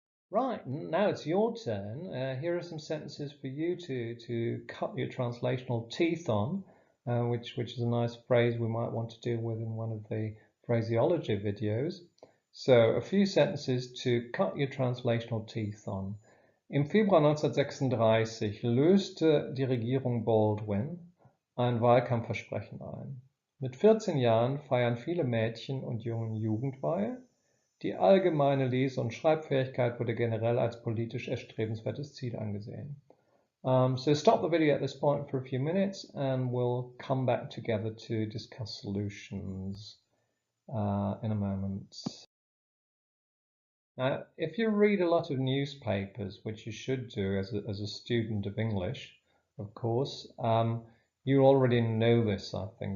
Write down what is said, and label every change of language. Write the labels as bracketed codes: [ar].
[en] Right, now it's your turn. Here are some sentences for you to cut your translational teeth on, which is a nice phrase we might want to deal with in one of the phraseology videos. So a few sentences to cut your translational teeth on. [de] Im Februar 1936 löste die Regierung Baldwin ein Wahlkampfversprechen ein. Mit 14 Jahren feiern viele Mädchen und Jungen Jugendweihe. Die allgemeine Lese- und Schreibfähigkeit wurde generell als politisch erstrebenswertes Ziel angesehen. [en] So stop the video at this point for a few minutes and we'll come back together to discuss solutions in a moment. Now, if you read a lot of newspapers, which you should do as a student of English, of course, you already know this, I think.